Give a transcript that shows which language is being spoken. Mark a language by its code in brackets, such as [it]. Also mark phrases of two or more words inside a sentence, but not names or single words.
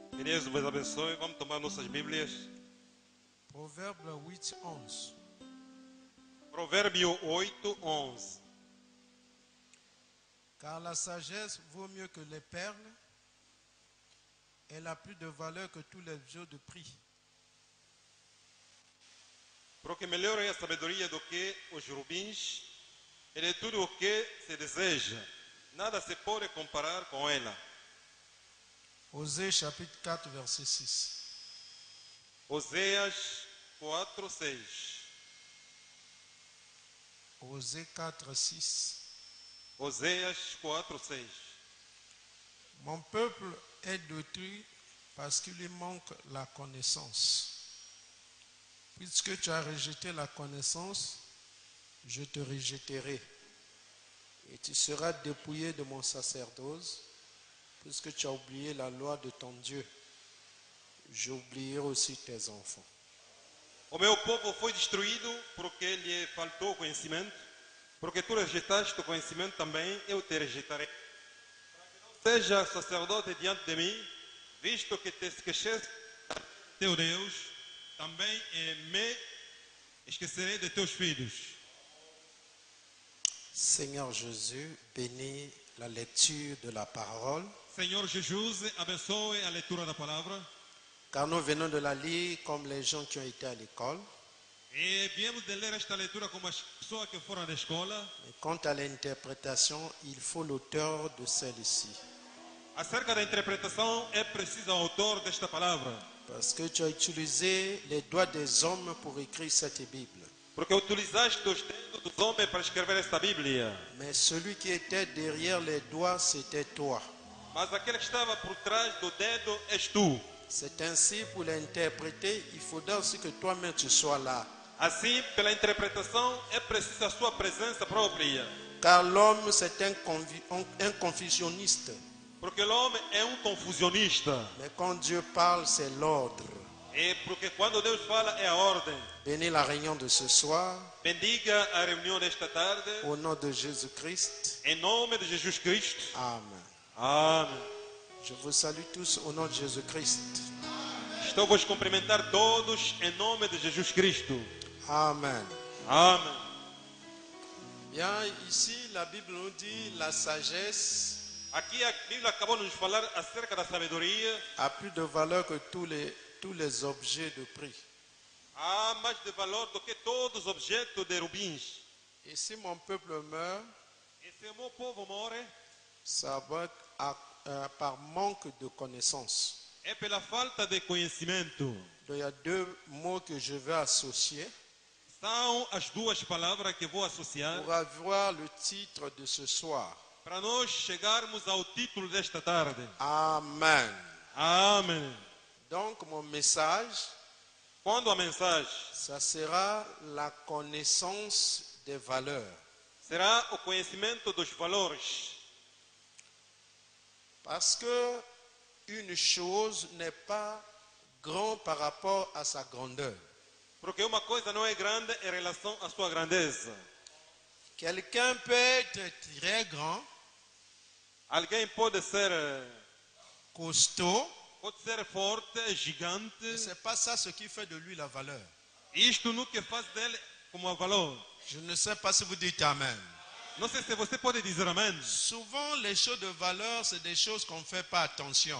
[pt] Deus vos abençoe. Vamos tomar nossas Bíblias. [fr] Proverbe 8, 11. [pt] Provérbio 8, 11. [fr] Car la sagesse vaut mieux que les perles, elle a plus de valeur que tous les objets de prix. [pt] Porque melhor é a sabedoria do que os rubins, e de tudo o que se deseja, nada se pode comparar com ela. [fr] Osée chapitre 4, verset 6. [pt] Oséias 4, 6. [fr] Osée 4, 6. [pt] Oséias 4, 6. [fr] Mon peuple est détruit parce qu'il lui manque la connaissance. Puisque tu as rejeté la connaissance, je te rejetterai. Et tu seras dépouillé de mon sacerdoce, puisque tu as oublié la loi de ton Dieu. J'oublierai aussi tes enfants. [pt] O meu povo foi destruído porque lhe faltou conhecimento, porque tu rejeitaste o conhecimento também, eu te rejeitarei. Seja sacerdote diante de mim, visto que te esqueceste de teu Deus, também me esquecerei de teus filhos. [fr] Seigneur Jésus, bénis la lecture de la parole, [pt] Senhor Jesus, abençoe a leitura da palavra. [fr] car nous venons de la lire comme les gens qui ont été à l'école. [pt] E viemos de ler esta leitura como as pessoas que foram da escola. [fr] Mais quant à l'interprétation, il faut l'auteur de celle-ci. [pt] Acerca da interpretação, é preciso o autor desta palavra. [fr] Parce que tu as utilisé les doigts des hommes pour écrire cette Bible. [pt] Porque utilizaste os dedos dos homens para escrever esta Bíblia. [fr] Mais celui qui était derrière les doigts, c'était toi. [pt] Mas aquele que estava por trás do dedo és tu. [fr] C'est ainsi pour l'interpréter, il faudra aussi que toi-même tu sois là. [pt] Assim, pela interpretação, é preciso a sua presença própria. [fr] Car l'homme, c'est un confusionniste. [pt] Porque l'homme é confusionista. [fr] Mais quand Dieu parle, c'est l'ordre. [pt] É porque quando Deus fala, é a ordem. [fr] Bénis la réunion de ce soir, [pt] Bendiga a reunião desta tarde. [fr] au nom de Jésus-Christ. [pt] Em nome de Jesus Cristo. [fr] Amen. [pt] Amém. [fr] Je vous salue tous au nom de Jésus-Christ. [pt] Estou vos cumprimentar todos em nome de Jesus Cristo. [fr] Amen. [pt] Amém. [fr] Bien, ici, la Bible nous dit la sagesse [pt] Aqui a Bíblia acabou de nos falar acerca da sabedoria. [fr] a plus de valeur que tous les objets de prix. [pt] Há mais de valor do que todos os objetos de rubins. [fr] Et si mon peuple meurt, [pt] E se o meu povo morre, [fr] ça va être par manque de connaissance. [pt] é pela falta de conhecimento. [fr] Donc, il y a deux mots que je vais associer [pt] São as duas palavras que vou associar [fr] pour avoir le titre de ce soir. [pt] para nós chegarmos ao título desta tarde. [fr] Amen. [pt] Amém. [fr] Donc, mon message, [pt] Quando a mensagem [fr] ça sera la connaissance des valeurs. [pt] será o conhecimento dos valores. [fr] Parce que une chose n'est pas grande par rapport à sa grandeur. [pt] Porque uma coisa não é grande em relação à sua grandeza. [fr] Quelqu'un peut être très grand, [pt] Alguém pode ser [fr] costaud, [pt] forte, gigante. [fr] mais ce n'est pas ça ce qui fait de lui la valeur. [pt] Isto no que faz dele como valor. [fr] Je ne sais pas si vous dites Amen. [pt] Não sei se você pode dizer amém. [fr] Souvent, les choses de valeur, c'est des choses qu'on ne fait pas attention.